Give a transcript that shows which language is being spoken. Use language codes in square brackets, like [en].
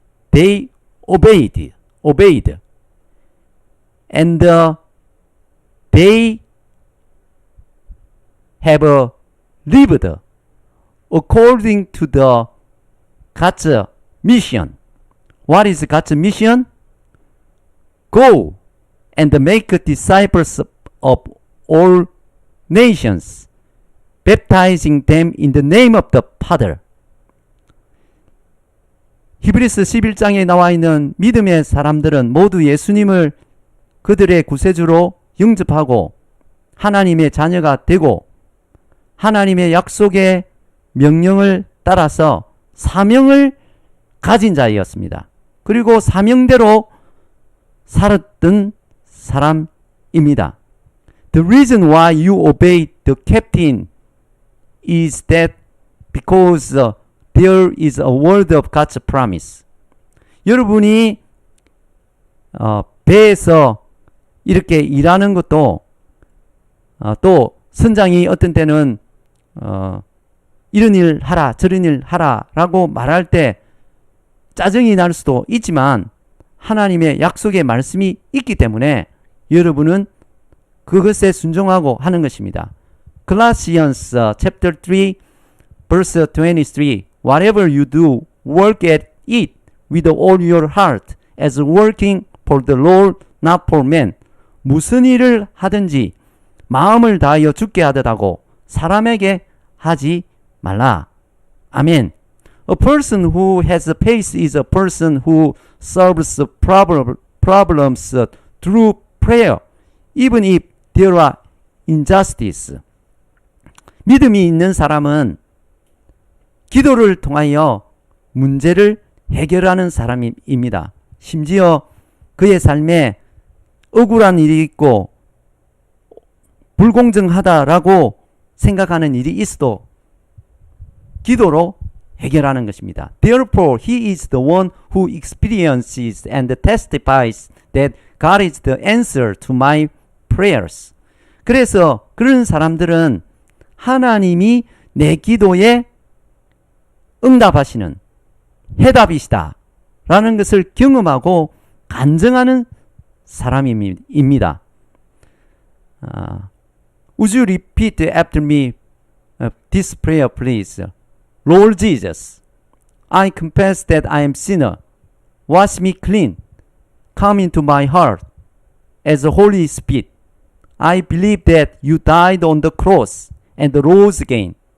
[en] They obeyed, and they have lived according to the God's mission. What is God's mission? Go and make disciples of all nations, baptizing them in the name of the Father. [ko] 히브리서 11장에 나와 있는 믿음의 사람들은 모두 예수님을 그들의 구세주로 영접하고 하나님의 자녀가 되고 하나님의 약속의 명령을 따라서 사명을 가진 자였습니다. 그리고 사명대로 살았던 사람입니다. [en] The reason why you obey the captain is that because there is a word of God's promise. [ko] 여러분이 배에서 이렇게 일하는 것도 또 선장이 어떤 때는 이런 일 하라 저런 일 하라 라고 말할 때 짜증이 날 수도 있지만 하나님의 약속의 말씀이 있기 때문에 여러분은 그것에 순종하고 하는 것입니다. [en] Colossians chapter 3 verse 23. Whatever you do, work at it with all your heart as working for the Lord, not for men. [ko] 무슨 일을 하든지 마음을 다하여 주께 하듯하고 사람에게 하지 말라. 아멘. [en] A person who has faith is a person who solves problems through prayer, even if there are injustice. [ko] 믿음이 있는 사람은 기도를 통하여 문제를 해결하는 사람입니다. 심지어 그의 삶에 억울한 일이 있고 불공정하다라고 생각하는 일이 있어도 기도로 해결하는 것입니다. [en] Therefore, he is the one who experiences and testifies that God is the answer to my prayers. [ko] 그래서 그런 사람들은 하나님이 내 기도에 응답하시는 해답이시다 라는 것을 경험하고 간증하는 사람입니다. [en] Would you repeat after me this prayer, please? Lord Jesus, I confess that I am sinner. Wash me clean. Come into my heart as a Holy Spirit. I believe that you died on the cross and rose again.